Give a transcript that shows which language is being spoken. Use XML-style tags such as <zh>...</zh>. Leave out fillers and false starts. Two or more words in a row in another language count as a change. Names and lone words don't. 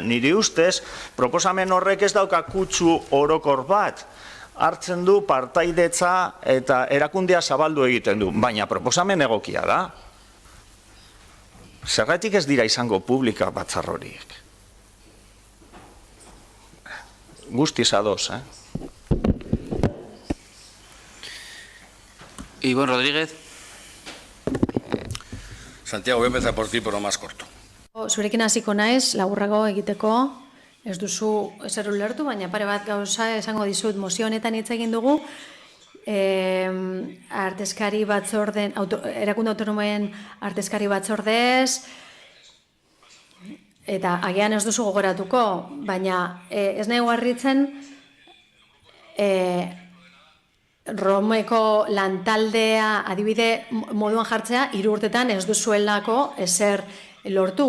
<eu>Niri ustez, proposamen horrek ez dauka kutsu orokor bat, hartzen du partaidetza eta erakundea zabaldu egiten du, baina proposamen egokia da. Zergatik ez dira izango publika batzar horiek. Guztiz ados, Ivonne Rodríguez.</eu> <es>Santiago, voy a empezar por ti, pero más corto.</es> <eu>Zurekin hasiko naiz, laburrago egiteko, ez duzu ezer ulertu, baina pare bat gauza esango dizut mozio honetan hitz egin dugu, artezkari batzorden, erakunde autonomoen artezkari batzordez, eta agian ez duzu gogoratuko, baina ez nahi harritzen Romeko lantaldea adibide moduan jartzea 3 urtetan ez duzuelako ezer lortu.</eu>